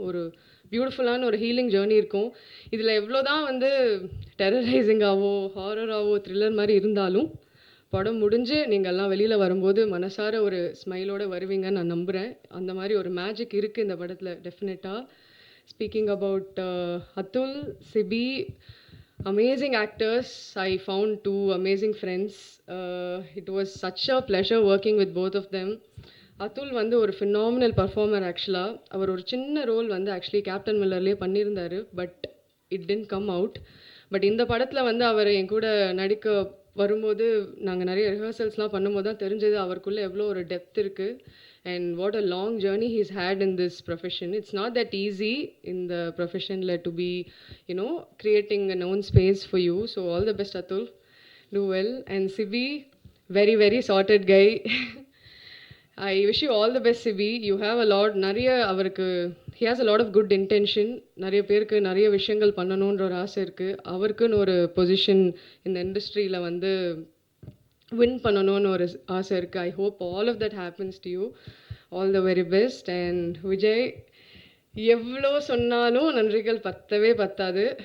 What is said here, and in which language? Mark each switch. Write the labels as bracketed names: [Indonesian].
[Tamil] ஒரு பியூட்டிஃபுல்லான ஒரு ஹீலிங் ஜேர்னி இருக்கும் இதில். எவ்வளோ தான் வந்து டெரரைசிங்காவோ ஹாரராகவோ த்ரில்லர் மாதிரி இருந்தாலும் படம் முடிஞ்சு நீங்கள் எல்லாம் வெளியில் வரும்போது மனசார ஒரு ஸ்மைலோடு வருவீங்கன்னு நான் நம்புகிறேன். அந்த மாதிரி ஒரு மேஜிக் இருக்குது இந்த படத்தில் டெஃபினட்டாக. Speaking about Atul, CP, [English] amazing actors. I found 2 amazing friends. It was such a pleasure working with both of them. [Tamil] Atul வந்து ஒரு ஃபினாமினல் பர்ஃபார்மர் ஆக்சுவலாக. அவர் ஒரு சின்ன ரோல் வந்து ஆக்சுவலி கேப்டன் மில்லர்லேயே பண்ணியிருந்தார். [English] But it didn't come out. [Tamil] But இந்த படத்தில் வந்து அவர் என் கூட நடிக்க வரும்போது நாங்கள் நிறைய ரிஹர்சல்ஸ்லாம் பண்ணும்போது தான் தெரிஞ்சது அவருக்குள்ளே எவ்வளோ ஒரு டெப்த் இருக்குது. [English] And what a long journey he's had in this profession. It's not that easy இந்த ப்ரொஃபஷனில் to be creating a own space for you. So all the best Atul, do well. And Sibi, very very charted guy. I wish you all the best Sibi. You have a lot. [Tamil] நிறைய அவருக்கு [English] he has a lot of good intention. [Tamil] நிறைய பேருக்கு நிறைய விஷயங்கள் பண்ணணுன்ற ஒரு ஆசை இருக்குது. அவருக்குன்னு ஒரு பொசிஷன் இந்த இண்டஸ்ட்ரியில் வந்து வின் பண்ணணும்னு ஒரு ஆசை இருக்குது. [English] I hope all of that happens to you. All the very best. [Tamil] And Vijay, எவ்வளோ சொன்னாலும் நன்றிகள் பத்தவே பத்தாது.